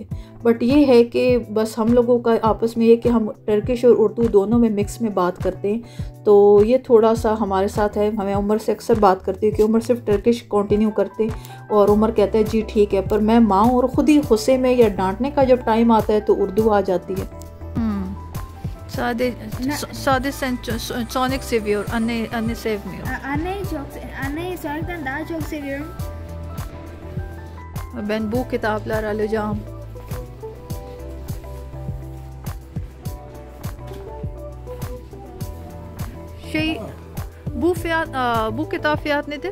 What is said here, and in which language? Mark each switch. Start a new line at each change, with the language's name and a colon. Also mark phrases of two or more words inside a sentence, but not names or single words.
Hindi: बट ये है कि बस हम लोगों का आपस में ये कि हम टर्किश और उर्दू दोनों में मिक्स में बात करते हैं। तो ये थोड़ा सा हमारे साथ है। हमें उमर से अक्सर बात करती है कि उमर सिर्फ
English: Turkish continue
Hindi: करते और उमर कहता है जी ठीक है, पर मैं माँ और ख़ुद ही गुस्से में या डांटने का जब टाइम आता है तो उर्दू आ जाती है।
Turkish: Sade Sonic seviyor. Anne sevmiyor. Anneyi Sonic'ten daha çok seviyorum. Ben bu kitaplar alacağım. Bu kitap fiyat nedir?